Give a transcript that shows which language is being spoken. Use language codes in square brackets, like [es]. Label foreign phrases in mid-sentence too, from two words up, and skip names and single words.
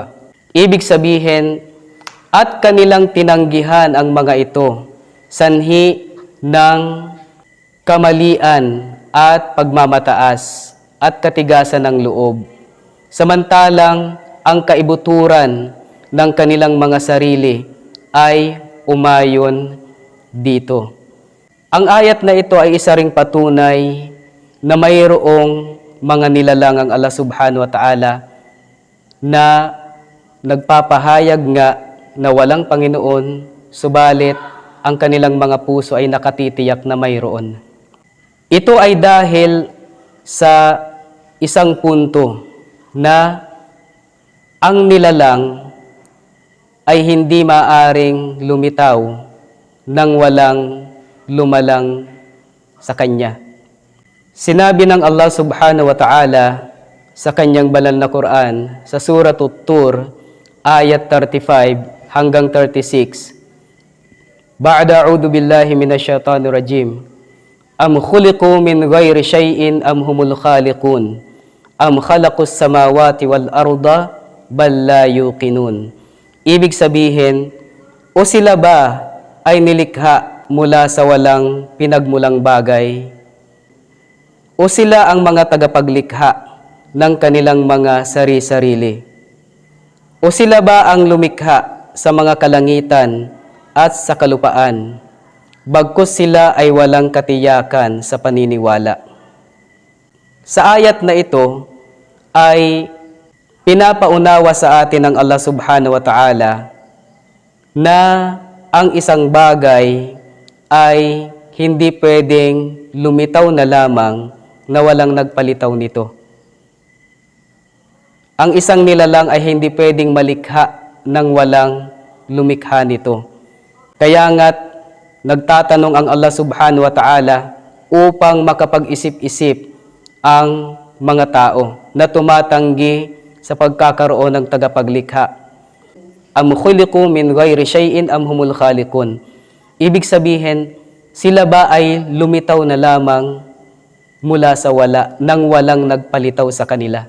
[tl] Ibig sabihin, at kanilang tinanggihan ang mga ito, sanhi ng kamalian at pagmamataas at katigasan ng loob. Samantalang ang kaibuturan ng kanilang mga sarili ay umayon dito. Ang ayat na ito ay isa ring patunay na mayroong mga nilalang ang [ar] الله سبحانه وتعالى [tl] na nagpapahayag nga na walang Panginoon, subalit ang kanilang mga puso ay nakatitiyak na mayroon. Ito ay dahil sa isang punto na ang nilalang ay hindi maaring lumitaw nang walang lumalang sa Kanya. Sinabi ng [ar] الله سبحانه وتعالى [tl] sa Kanyang banal na Quran sa Surah At-Tur, ayat 35 hanggang 36, [ar] بعد أعوذ بالله من الشيطان الرجيم أم خلقوا من غير شيء أم هم الخالقون أم خلقوا السماوات والأرض بل لا يوقنون. [tl] Ibig sabihin, o sila ba ay nilikha mula sa walang pinagmulang bagay? O sila ang mga tagapaglikha ng kanilang mga sari-sarili? O sila ba ang lumikha sa mga kalangitan at sa kalupaan, bagkus sila ay walang katiyakan sa paniniwala? Sa ayat na ito ay pinapaunawa sa atin ng [ar] الله سبحانه وتعالى [tl] na ang isang bagay ay hindi pwedeng lumitaw na lamang na walang nagpalitaw nito. Ang isang nilalang ay hindi pwedeng malikha nang walang lumikha nito. Kaya nga't nagtatanong ang [ar] الله سبحانه وتعالى [tl] upang makapag-isip-isip ang mga tao na tumatanggi sa pagkakaroon ng tagapaglikha. [ar] أم خلقوا من غير شيء أم هم الخالقون. [tl] Ibig sabihin, sila ba ay lumitaw na lamang mula sa wala nang walang nagpalitaw sa kanila?